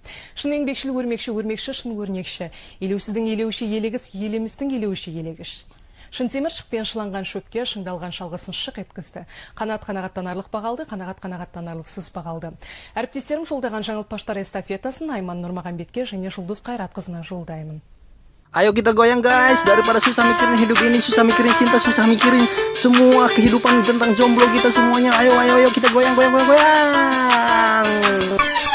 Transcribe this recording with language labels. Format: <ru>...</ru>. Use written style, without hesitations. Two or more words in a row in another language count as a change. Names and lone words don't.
<kk>Шын еңбекшіл өрмекші, шын өрнекші. Елеусіздің елеуші елегіс, елемістің елеуші елегіш. Шын темір шықпен шыланған шөпке, шыңдалған шалғысын шық еткізді. Қанат қанағаттанарлық бағалды, қанағат қанағаттанарлықсыз бағалды. Әріптестерім жолдаған жаңылтпаштар эстафетасын Айман Нұрмағанбетке және Жұлдыз Қайратқызына жолдаймын.</kk> <id>Ayo kita goyang guys, daripada susah mikirin hidup ini, susah mikirin cinta, susah mikirin semua kehidupan tentang jomblo kita semuanya. Ayo kita goyang.</id>